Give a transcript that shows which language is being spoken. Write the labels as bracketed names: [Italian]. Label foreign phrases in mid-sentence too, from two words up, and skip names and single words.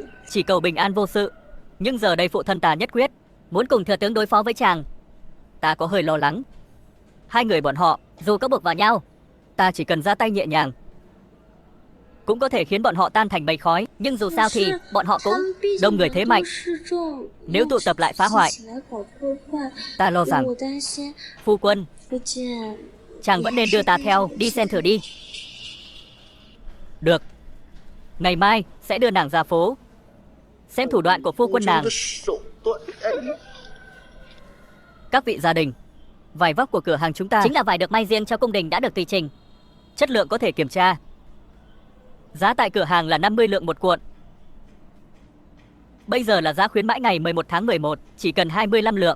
[Vietnamese] chỉ cầu bình an vô sự. Nhưng giờ đây phụ thân ta nhất quyết, Muốn cùng thừa tướng đối phó với chàng. ta có hơi lo lắng. Hai người bọn họ, Dù có buộc vào nhau, ta chỉ cần ra tay nhẹ nhàng, cũng có thể khiến bọn họ tan thành mây khói. nhưng dù sao thì bọn họ [Chinese] 他 [Vietnamese] cũng [Chinese] 们毕竟 [Vietnamese] đông người thế mạnh. [Chinese] 势众， [Vietnamese] Nếu tụ tập lại phá hoại, [Chinese] 起来搞破坏， [Vietnamese] ta lo rằng [Chinese] 我担心 [Vietnamese] phu quân, [Chinese] 福建 [Vietnamese] chàng vẫn nên đưa ta theo. đi xem thử đi. Được, ngày mai sẽ đưa nàng ra phố, xem thủ đoạn của phu quân nàng. [Chinese] 的手段，哎， [Vietnamese] Các vị gia đình, vải vóc của cửa hàng chúng ta Chính là vải được may riêng cho cung đình đã được tùy trình. chất lượng có thể kiểm tra. Giá tại cửa hàng là 50 lượng một cuộn. Bây giờ là giá khuyến mãi ngày 11 tháng 11, chỉ cần 25 lượng.